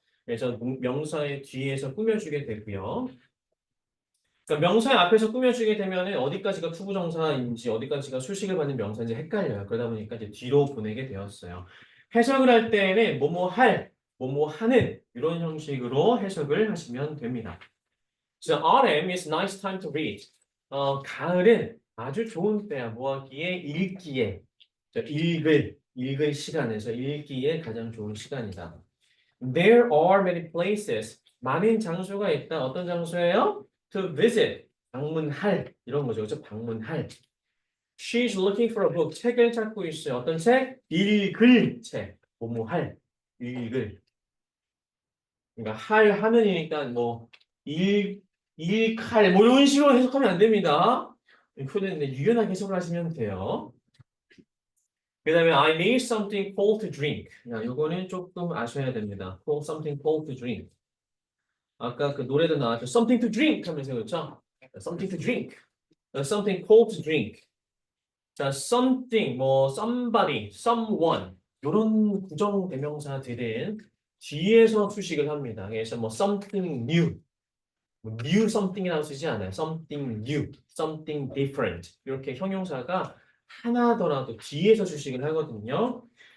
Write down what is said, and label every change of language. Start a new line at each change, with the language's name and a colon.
Korean: 그래서 명사의 뒤에서 꾸며주게 되고요. 그러니까 명사의 앞에서 꾸며주게 되면은 어디까지가 투부정사인지 어디까지가 수식을 받는 명사인지 헷갈려요. 그러다 보니까 이제 뒤로 보내게 되었어요. 해석을 할 때에는 뭐뭐 할, 뭐뭐 하는 이런 형식으로 해석을 하시면 됩니다.
English: So autumn is nice time to read.
Korean: 가을은 아주 좋은 때야. 뭐 하기에? 읽기에. 읽을 시간에서 읽기에 가장 좋은 시간이다.
English: There are many places.
Korean: 많은 장소가 있다. 어떤 장소예요?
English: To visit.
Korean: 방문할. 이런 거죠. 그렇죠? 방문할.
English: She's looking for a book.
Korean: 책을 찾고 있어요. 어떤 책? 읽을 책. 뭐뭐 할. 읽을. 그러니까 하는이니까 뭐 일칼 뭐 이런 식으로 해석하면 안 됩니다. 이거는 유연하게 해석을 하시면 돼요. 그 다음에
English: I need something cold to drink.
Korean: 이거는 조금 아셔야 됩니다.
English: something cold to drink.
Korean: 아까 그 노래도 나왔죠.
English: Something to drink
Korean: 하면서 그렇죠?
English: Something to drink. Something cold to drink.
Korean: 자, something, 뭐 somebody, someone 이런 구정 대명사들은 뒤에서 수식을 합니다. 그래서 뭐 something new, 뭐 new something이라고 쓰지 않아요.
English: something new, something different
Korean: 이렇게 형용사가 하나더라도 뒤에서 수식을 하거든요.